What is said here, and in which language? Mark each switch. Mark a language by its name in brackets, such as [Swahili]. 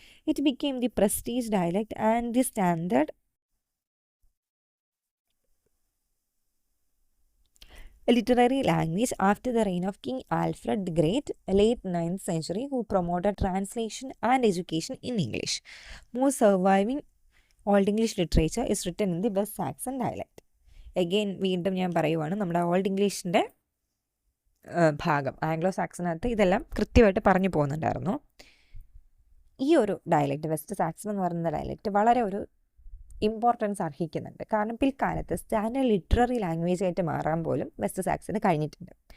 [English] It became the prestige dialect and the standard a literary language after the reign of King Alfred the Great, late 9th century, who promoted translation and education in English. Most surviving Old English literature is written in the West Saxon dialect. [Malayalam] Again, വീണ്ടും ഞാൻ പറയുവാണ്, നമ്മുടെ old ഇംഗ്ലീഷിൻ്റെ ഭാഗം Anglo സാക്സനകത്ത് ഇതെല്ലാം കൃത്യമായിട്ട് പറഞ്ഞു പോകുന്നുണ്ടായിരുന്നു. ഈ ഒരു ഡയലക്റ്റ്, വെസ്റ്റ് സാക്സൺ എന്ന് പറയുന്ന ഡയലക്റ്റ് വളരെ ഒരു ഇമ്പോർട്ടൻസ് അർഹിക്കുന്നുണ്ട്. കാരണം പിൽക്കാലത്ത് സ്റ്റാൻഡേർഡ് ലിറ്റററി ലാംഗ്വേജ് ആയിട്ട് മാറാൻ പോലും വെസ്റ്റ് സാക്സന് കഴിഞ്ഞിട്ടുണ്ട്.